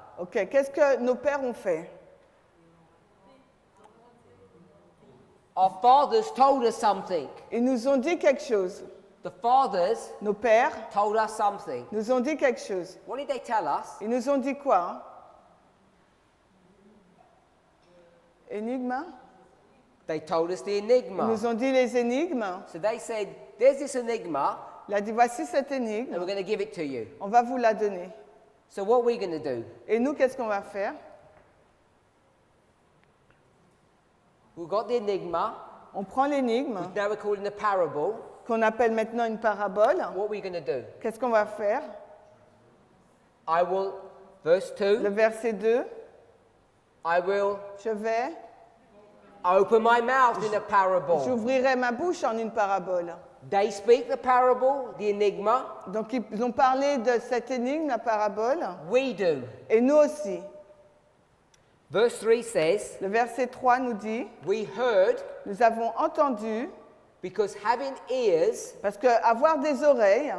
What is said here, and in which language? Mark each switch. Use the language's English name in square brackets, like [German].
[French] Ok, qu'est-ce que nos pères ont fait? [English] Our fathers told us something. [French] Ils nous ont dit quelque chose. [English] The fathers [French] Nos pères [English] told us something. [French] nous ont dit quelque chose. [English] What did they tell us? [French] Ils nous ont dit quoi? Énigme? [English] They told us the [French] Ils [English] enigma. [French] nous ont dit les énigmes. [English] So they said, there's this enigma, [French] Il a dit, voici cette [English] and [French] énigme, [English] we're going to give it to you. [French] on va vous la donner. [English] So what are we going to do? [French] Et nous, qu'est-ce qu'on va faire? [English] We've got the enigma. [French] On prend l'énigme, [English] Now we're calling the parable. [French] qu'on appelle maintenant une parabole. [English] What are we going to do? [French] Qu'est-ce qu'on va faire? [English] I will, verse [French] Le 2, verset 2, [English] I will [French] je vais, [English] open my mouth in a parable. [French] j'ouvrirai ma bouche en une parabole. [English] They speak the parable, the enigma. [French] Donc ils ont parlé de cette énigme, la parabole, [English] We do. [French] et nous aussi. [English] Verse 3 says, [French] Le verset 3 nous dit, [English] we heard [French] nous avons entendu, [English] because having ears, [French] parce qu'avoir des oreilles,